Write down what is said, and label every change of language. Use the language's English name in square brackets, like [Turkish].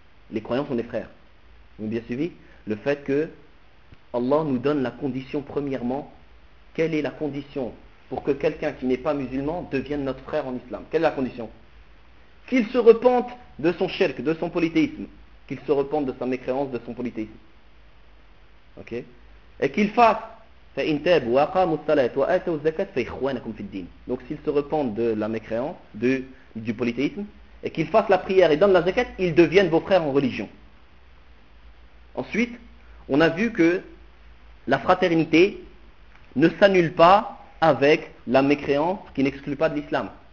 [French] Vous m'avez bien suivi? Le fait que Allah nous donne la condition, premièrement, quelle est la condition pour que quelqu'un qui n'est pas musulman devienne notre frère en islam? Quelle est la condition? Qu'il se repente de son shirk, de son polythéisme. Qu'il se repente de sa mécréance, de son polythéisme. Ok? [Arabic] Et qu'il fasse فَإِنْ تَابُ وَأَقَامُ الصَّلَاةُ وَأَتَوُ الزَّكَاةُ فَإِخْوَانَكُمْ فِي الدِّينِ. [French] Donc s'il se repente de la mécréance, du polythéisme, et qu'il fasse la prière et donne la zakat, ils deviennent vos frères en religion. Ensuite, on a vu que la fraternité ne s'annule pas avec la mécréance qui n'exclut pas de l'islam.